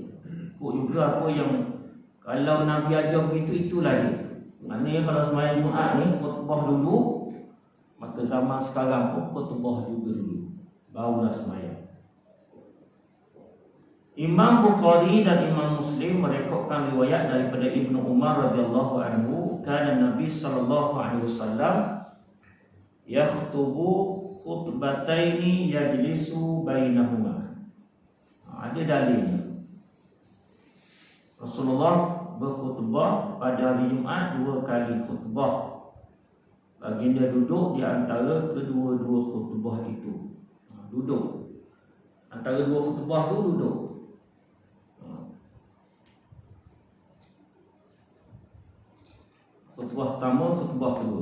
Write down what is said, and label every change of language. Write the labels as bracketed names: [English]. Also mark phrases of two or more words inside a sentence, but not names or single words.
[Malay] Ikut juga apa yang kalau Nabi ajar begitu, itulah dia. Maknanya kalau semayang Jumaat ni khutbah dulu, maka zaman sekarang pun khutbah juga dulu, barulah semayang. Imam Bukhari dan Imam Muslim merekodkan riwayat daripada Ibnu Umar [Arabic] رضي الله عنه, كان النبي صلى الله عليه وسلم يخطب خطبتين يجلس بينهما. [Malay] Ada dalil Rasulullah berkhutbah pada hari Jumaat 2 kali khutbah. Baginda duduk di antara kedua-dua khutbah itu. Duduk. Antara dua khutbah tu duduk. Khutbah pertama, khutbah kedua.